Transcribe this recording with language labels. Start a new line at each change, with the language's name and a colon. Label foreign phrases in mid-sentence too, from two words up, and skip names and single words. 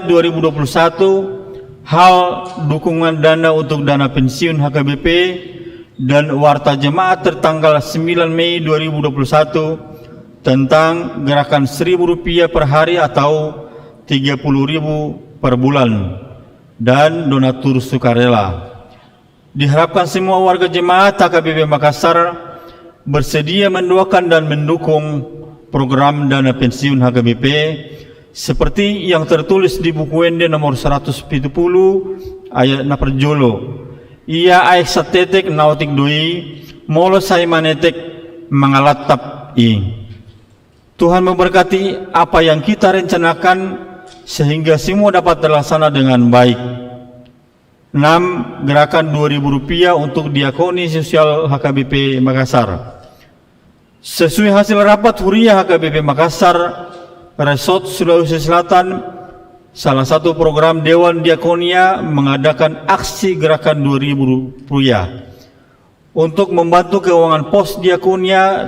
Indonesian: 2021, hal dukungan dana untuk dana pensiun HKBP dan warta jemaat tertanggal 9 Mei 2021 tentang gerakan Rp1.000 per hari atau 30.000 per bulan dan donatur sukarela. Diharapkan semua warga jemaat HKBP Makassar bersedia mendoakan dan mendukung program dana pensiun HKBP seperti yang tertulis di buku Wende nomor 170 ayat naperjolo.
Batak Toba: Ia aek satetek nautik doi molo sai manetek mangalatap i.
Indonesian: Tuhan memberkati apa yang kita rencanakan sehingga semua dapat terlaksana dengan baik. 6. Gerakan Rp2.000 untuk diakoni sosial HKBP Makassar. Sesuai hasil rapat huriah HKBP Makassar Resort Sulawesi Selatan, salah satu program Dewan Diakonia mengadakan aksi gerakan Rp2.000 untuk membantu keuangan pos diakonia.